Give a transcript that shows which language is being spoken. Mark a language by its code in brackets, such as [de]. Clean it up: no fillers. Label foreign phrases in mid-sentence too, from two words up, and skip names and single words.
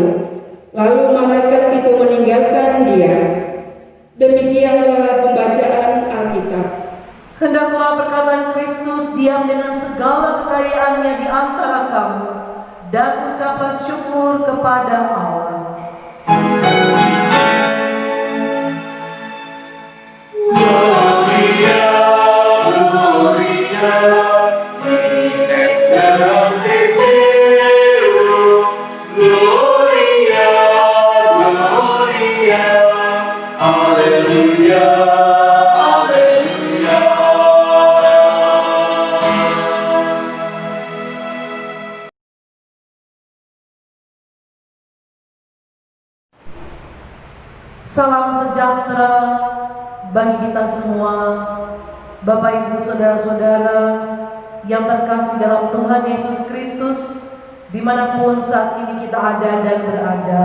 [id] Lalu malaikat itu meninggalkan dia. Demikianlah pembacaan Alkitab. Hendaklah perkataan Kristus diam dengan segala kekayaannya di antara kamu, dan ucaplah syukur kepada Allah. [la] Gloria, Gloria, in excelsis Deo, Gloria, Gloria, Alleluia, Alleluia. [id] Salam sejahtera bagi kita semua, Bapak Ibu Saudara-saudara yang terkasih dalam Tuhan Yesus Kristus, dimanapun saat ini kita ada dan berada.